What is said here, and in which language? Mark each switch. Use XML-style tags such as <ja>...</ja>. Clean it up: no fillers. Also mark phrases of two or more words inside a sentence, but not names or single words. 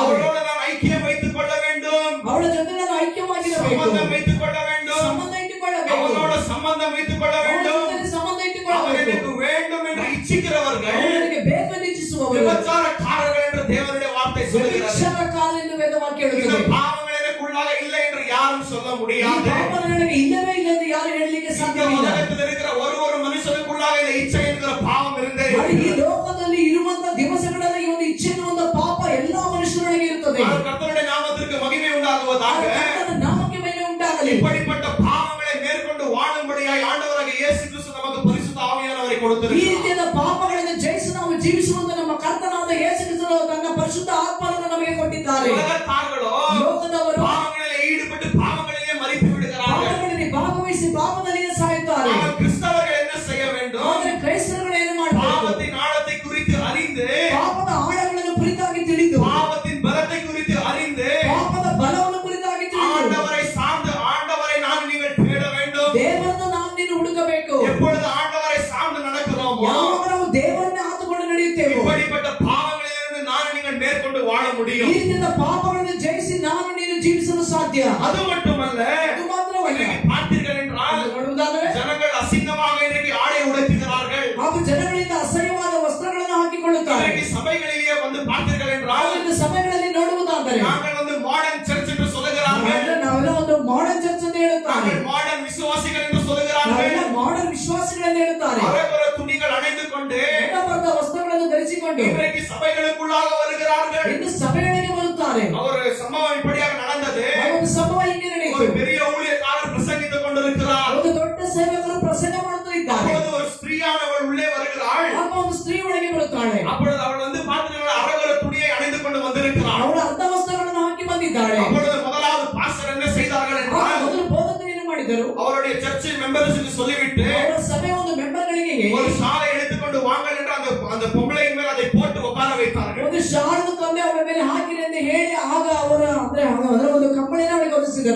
<ta>அவர்களோடு நான் ஐக்கியம் வைத்துக் கொள்ள வேண்டும்,</ta> <kn>ಅವಳ ಜೊತೆ ನಾನು ಐಕ್ಯವಾಗಿರಬೇಕು,</kn> <ta>சம்பந்தம் வைத்துக் கொள்ள வேண்டும்,</ta> <kn>ಸಂಬಂಧ ಇಟ್ಟುಕೊಳ್ಳಬೇಕು,</kn> <ta>அவனோட சம்பந்தம் வைத்துக் கொள்ள</ta> <kn>ಅವಳ</kn> <ta>வேண்டும்.</ta> <kn>ಜೊತೆ ಸಂಬಂಧ</kn> <ta>அவர்</ta> <kn>ಇಟ್ಟುಕೊಳ್ಳಬೇಕು.</kn> <ta>எனக்கு வேண்டும் என்று இச்சிக்கிறவர்கள்</ta> <kn>ಅವನಿಗೆ ಬೇಕೆಂದು ಇಚ್ಛಿಸುವವರು</kn> <ta>விபச்சாரக்காரர்கள் என்று தேவனுடைய வார்த்தை சொல்லுகிறது.</ta> <kn>ವ್ಯಭಿಚಾರಕಾರ ಎಂದು ವೇದವಾಕ್ಯ</kn> <ta>இந்த</ta> <kn>ಹೇಳುತ್ತದೆ.</kn> <ta>பாவங்கள் எனக்குள்ளாக இல்லை என்று யாரும் சொல்ல</ta> <kn>ಈ</kn> <ta>முடியாது.</ta> <kn>ಪಾಪ ನನಗೆ ಇಲ್ಲವೇ ಇಲ್ಲ ಎಂದು ಯಾರು ಹೇಳಲಿಕ್ಕೆ</kn> <ta>இந்த</ta> <kn>ಸಾಧ್ಯವಿಲ್ಲ.</kn> <ta>உலகத்தில் இருக்கிற ஒரு மனுஷனுக்குள்ளாக இந்த இச்சை என்கிற பாவம் இருந்தே</ta> <kn>ಆದರೆ ಈ</kn> <ta>இருக்கிறது.</ta> <kn>ಲೋಕದಲ್ಲಿ ಇರುವಂತಹ ದಿವಸಗಳಲ್ಲಿ ಈ ಒಂದು ಇಚ್ಛೆ ಎನ್ನುವಂತ ಪಾಪ ಎಲ್ಲಾ ಮನುಷ್ಯರೊಳಗೆ ಇರುತ್ತದೆ.</kn> <ta>ஆனால் கர்த்தருடைய நாமத்திற்கு மகிமை உண்டாகுவதாக</ta> <kn>ಕರ್ತನ ನಾಮಕ್ಕೆ ಮಹಿಮೆ ಉಂಟಾಗಲಿ.</kn> <ta>இப்படிப்பட்ட பாவங்களை மேற்கொண்டு வாழும்படியாய் ஆண்டவராகிய இயேசு கிறிஸ்து நமக்கு பரிசுத்த ஆவியானவரை</ta> <kn>ಈ</kn> <ta>கொடுத்திருக்கிறார்.</ta> <kn>ರೀತಿಯಾದ ಪಾಪಗಳಿಂದ ಜಯಿಸಿ ನಾವು ಜೀವಿಸುವಂತ ನಮ್ಮ ಕರ್ತನಾದ ಯೇಸು ಕ್ರಿಸ್ತನು ತನ್ನ ಪರಿಶುದ್ಧ ಆತ್ಮವನ್ನು ನಮಗೆ ಕೊಟ್ಟಿದ್ದಾರೆ.</kn> <ta>உலகத்தார்களோ</ta> <kn>ಲೋಕದವರು</kn> <ta>பாவங்களிலே ஈடுபட்டு பாவங்களிலே மரித்து விடுகிறார்கள்.</ta> <kn>ಪಾಪಗಳಲ್ಲಿ ಭಾಗವಹಿಸಿ ಪಾಪದಲ್ಲಿಯೇ ಸಾಯುತ್ತಾರೆ.</kn> <ta>ஆனால் கிறிஸ்தவர்கள் என்ன செய்ய வேண்டும்?</ta> <kn>ಆದರೆ ಕ್ರೈಸ್ತರುಗಳು ಏನು ಮಾಡಬೇಕು?</kn> <ta>பாவத்தின் ஆழத்தை குறித்து அறிந்து,</ta> <kn>ಪಾಪದ ಆಳಗಳನ್ನು ಕುರಿತಾಗಿ ತಿಳಿದು,</kn> <ta>பாவத்தின் பலத்தை குறித்து அறிந்து,</ta> <kn>ಪಾಪದ ಬಲವನ್ನು ಕುರಿತಾಗಿ ತಿಳಿದು,</kn> <ta>ஆண்டவரை சார்ந்து ஆண்டவரை நான் நீங்கள் தேட வேண்டும்.</ta> <kn>ದೇವರನ್ನು ನಾವು ನೀನು ಹುಡುಕಬೇಕು.</kn> <ta>எப்பொழுது ஆண்டவரை சார்ந்து நடக்கிறோமோ,</ta> <kn>ಯಾವಾಗ ನಾವು ದೇವರನ್ನೇ ಆತುಕೊಂಡು ನಡೆಯುತ್ತೇವೆ,</kn> <ta>இப்படிப்பட்ட பாவங்களிலிருந்து நான் நீங்கள் மேற்கொண்டு வாழ</ta> <kn>ಈ</kn> <ta>முடியும்.</ta> <kn>ರೀತಿಯಾದ ಪಾಪಗಳನ್ನು ಜಯಿಸಿ ನಾನು ನೀನು ಜೀವಿಸಲು ಸಾಧ್ಯ.</kn> <ta>அது மட்டுமல்ல,</ta> <kn>ಅದು ಮಾತ್ರವಲ್ಲ,</kn> <ta>இன்றைக்கு பார்த்தீர்கள் என்றால்</ta> <kn>ನೋಡುವುದಾದರೆ</kn> <ta>ஜனங்கள் அசிங்கமாக இன்றைக்கு ஆடை உடுத்துகிறார்கள்.</ta> <kn>ಹಾಗೂ ಜನಗಳಿಂದ ಅಸಹ್ಯವಾದ ವಸ್ತ್ರಗಳನ್ನು ಹಾಕಿಕೊಳ್ಳುತ್ತಾರೆ.</kn> <ta>இன்றைக்கு சபைகளிலே வந்து பார்த்தீர்கள் என்றால்</ta> <kn>ಒಂದು ಸಭೆಗಳಲ್ಲಿ ನೋಡುವುದಾದರೆ</kn> <ta>நாங்கள் வந்து</ta> <en>modern church</en> <ta>என்று சொல்லுகிறார்கள்,</ta> <kn>ನಾವೆಲ್ಲ ಒಂದು</kn> <en>modern church</en> <kn>ಅಂತ ಹೇಳುತ್ತಾರೆ,</kn> <ta>நாங்கள் மாடர்ன் விசுவாசிகள் என்று சொல்லுகிறார்கள்.</ta> <kn>ನಾವೆಲ್ಲ ಮಾಡರ್ನ್ ವಿಶ್ವಾಸಿಗಳೆಂದು ಹೇಳುತ್ತಾರೆ.</kn> <ta>அரைகுறை துணிகள் அணிந்து கொண்டு</ta> <kn>ಹೆಣ್ಣಬದ್ಧ ವಸ್ತ್ರಗಳನ್ನು ಧರಿಸಿಕೊಂಡು</kn> <ta>இன்றைக்கு சபைகளுக்குள்ளாக வருகிறார்கள்.</ta> <kn>ಇಂದು ಸಭೆಗಳಿಗೆ ಬರುತ್ತಾರೆ.</kn> <ta>ஒரு சம்பவம் இப்படியாக நடந்தது.</ta> <kn>ಒಂದು ಸಂಭವ ಹಿಂಗೆ</kn> <ta>ஒரு</ta> <kn>ನಡೆಯಿತು.</kn> <ta>பெரிய ஊழியக்காரர் பிரசங்கித்துக் கொண்டிருக்கிறார்.</ta> <kn>ಒಂದು ದೊಡ್ಡ ಸೇವಕರು ಪ್ರಸಂಗ ಮಾಡುತ್ತಾ ಇದ್ದಾರೆ.</kn> <ta>அப்பொழுது ஒரு ஸ்திரீயானவள் உள்ளே வருகிறாள்.</ta> <kn>ಆಗ ಒಂದು ಸ್ತ್ರೀ ಒಳಗೆ ಬರುತ್ತಾಳೆ.</kn> <ta>அப்பொழுது அவள் வந்து பார்த்தீங்கன்னா அரைகுறை துணியை அணிந்து கொண்டு வந்திருக்கிறாள்.</ta> <kn>ಅವಳು ಅರ್ಧ ವಸ್ತ್ರಗಳನ್ನು ಹಾಕಿ ಬಂದಿದ್ದಾಳೆ.</kn> <ta>அப்பொழுது முதலாவது பாஸ்டர் என்ன செய்தார்கள்</ta> <kn>ಆಗ</kn> <ta>என்றால்,</ta> <kn>ಮೊದಲು ಬೋಧಕರು ಏನು ಮಾಡಿದರು?</kn> <ta>அவருடைய சர்ச்சின் மெம்பர்ஸுக்கு சொல்லிவிட்டு</ta> <kn>ಅವರ ಸಭೆಯ ಒಂದು ಮೆಂಬರ್ಗಳಿಗೆ</kn> <ta>ஒரு ஷாலை எடுத்துக்கொண்டு வாங்கள் என்று அந்த பொம்பளையின் மேல் அதை போட்டு உட்கார வைத்தார்கள்.</ta> <kn>ಒಂದು ಶಾಲನ್ನು ತಂದೆ ಅವರ ಮೇಲೆ ಹಾಕಿರಿ ಎಂದು ಹೇಳಿ ಆಗ ಅವರ ಅದರ ಒಂದು ಕಂಬಳಿನ ಅವಳಿಗೆ ಒದಗಿಸಿದರು.</kn>